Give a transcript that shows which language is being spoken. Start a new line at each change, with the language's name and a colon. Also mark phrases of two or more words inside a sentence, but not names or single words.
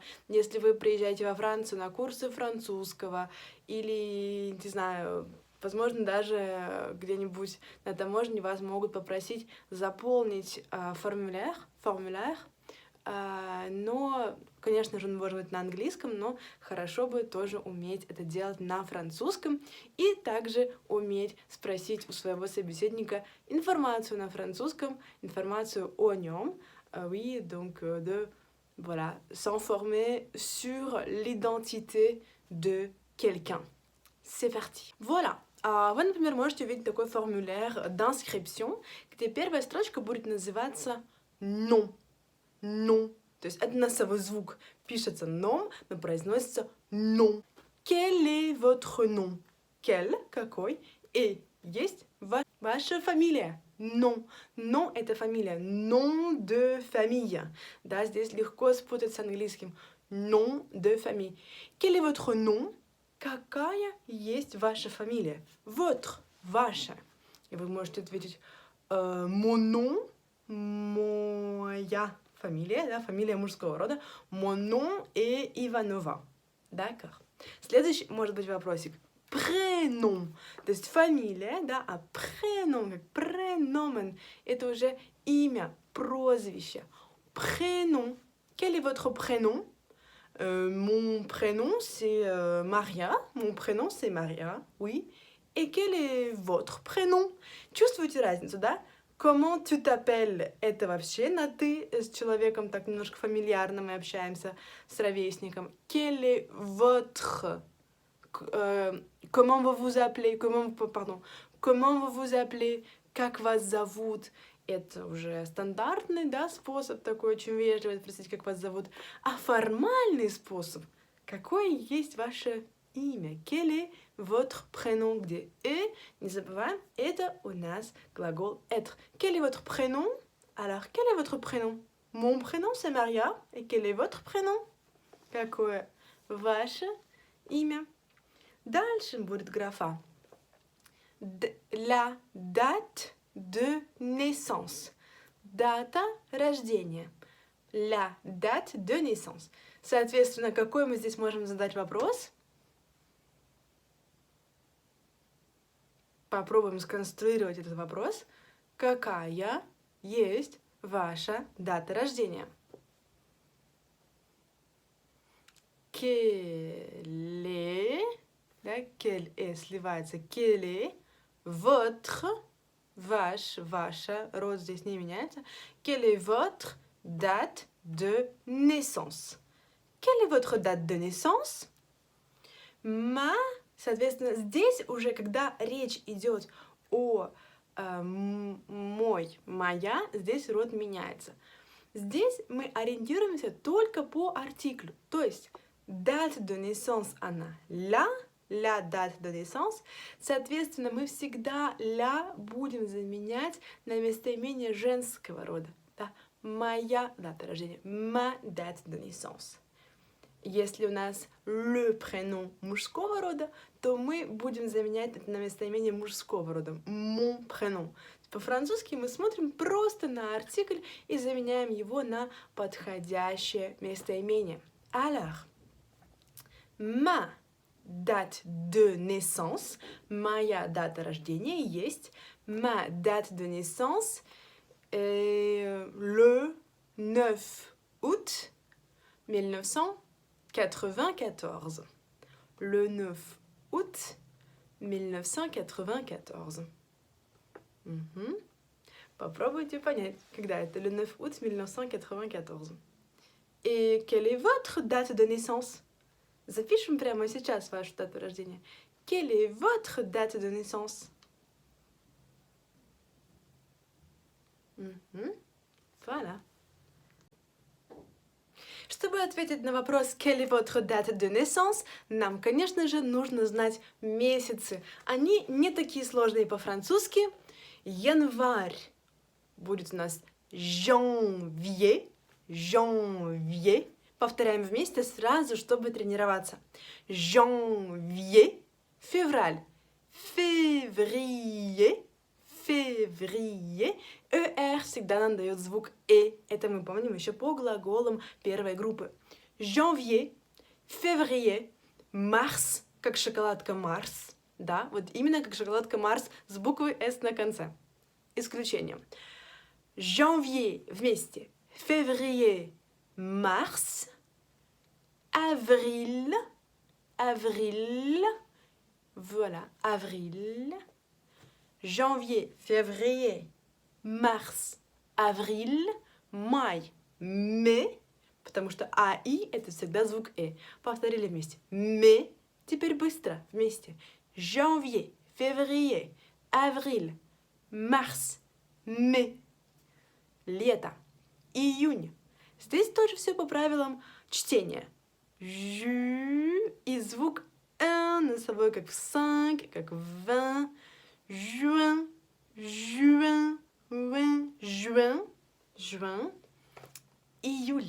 Russian: Если вы приезжаете во Францию на курсы французского или, не знаю, возможно, даже где-нибудь на таможне вас могут попросить заполнить формуляр, но, конечно же, он может быть на английском, но хорошо бы тоже уметь это делать на французском и также уметь спросить у своего собеседника информацию на французском, информацию о нем,
French: oui, donc voilà, s'informer sur l'identité de quelqu'un. C'est parti. Voilà.
Russian: Вы, например, можете увидеть такой формуляр d'inscription, где первая строчка будет называться «non».
French: Non.
Russian: То есть это носовой звук.
French: Пишется nom,
Russian: но произносится
French: non. Quel est votre nom? Quel,
Russian: какой, et есть ваша фамилия. Non. Non — это фамилия.
French: Nom de famille.
Russian: Да, здесь легко спутать с английским.
French: Nom de famille. Quel est votre nom?
Russian: Какая есть ваша фамилия? Votre, ваша. И вы можете ответить
French: mon nom,
Russian: моя фамилия, да, фамилия мужского рода.
French: Mon nom est Ivanova. D'accord.
Russian: Следующий может быть вопросик. Prénom. То есть фамилия, да, а prénom, как prénomen, это уже имя, прозвище.
French: Prénom. Quel est votre prénom? Mon prénom, c'est Maria. Mon prénom, c'est Maria, oui. Et quel est votre prénom?
Russian: Чувствуете разницу, да?
French: Comment tu t'appelles?
Russian: Это вообще на «ты» с человеком, так немножко фамильярно мы общаемся с ровесником.
French: Quel est votre? Comment vous vous appelez? Comment vous vous appelez?
Russian: Как вас зовут? Это уже стандартный, да, способ такой, очень вежливый, спросить, как вас зовут. А формальный способ, какое есть ваше имя?
French: Quel est votre prénom?
Russian: Где не забываем, это у нас глагол être.
French: Quel est votre prénom? Alors, quel est votre prénom? Mon prénom, c'est Maria. Et quel est votre prénom?
Russian: Какое ваше имя? Дальше будет графа.
French: La date de naissance.
Russian: Дата рождения.
French: La date de naissance.
Russian: Соответственно, какой мы здесь можем задать вопрос? Попробуем сконструировать этот вопрос. Какая есть ваша дата рождения?
French: Quel est, да, quel est сливается, quel est votre,
Russian: ваш, ваша, род здесь не меняется.
French: Quelle est votre date de naissance? Quelle est votre date de naissance?
Russian: Соответственно, здесь уже, когда речь идет о мой, моя, здесь род меняется. Здесь мы ориентируемся только по артиклю. То есть
French: date de naissance,
Russian: она
French: la date de naissance.
Russian: Соответственно, мы всегда la будем заменять на местоимение женского рода. Да? Моя дата рождения.
French: Ma date de naissance.
Russian: Если у нас
French: le prénom
Russian: мужского рода, то мы будем заменять это на местоимение мужского рода.
French: Mon prénom.
Russian: По-французски мы смотрим просто на артикль и заменяем его на подходящее местоимение.
French: Alors, ma date de naissance,
Russian: моя дата рождения есть
French: ma date de naissance le 9 août 1994. Le 9 août 1994.
Russian: Попробуйте понять, когда это
French: le 9 août 1994. Et quelle est votre date de naissance?
Russian: Запишем прямо сейчас вашу дату рождения.
French: Quelle est votre date de naissance? Voilà.
Russian: Чтобы ответить на вопрос
French: «Quelle est votre date de naissance?»,
Russian: нам, конечно же, нужно знать месяцы. Они не такие сложные по-французски. Январь будет у нас janvier.
French: Janvier.
Russian: Повторяем вместе сразу, чтобы тренироваться.
French: Janvier. Февраль. Février. Février.
Russian: ER всегда нам дает звук «э». Это мы помним еще по глаголам первой группы.
French: Janvier, février, mars,
Russian: как шоколадка Марс. Да, вот именно как шоколадка Марс с буквой «с» на конце. Исключение. Janvier вместе.
French: Février, mars. Avril, avril. Voilà, avril. Janvier, février, mars, avril,
Russian: май, mai, потому что а и это всегда звук э. Повторили вместе. Mai, теперь быстро вместе.
French: Janvier, février, avril, mars, mai.
Russian: Лето. Июнь. Здесь тоже все по правилам чтения. Жу и звук носовой как в 5, как в 20.
French: Juin, juin, juin, juin,
Russian: июль.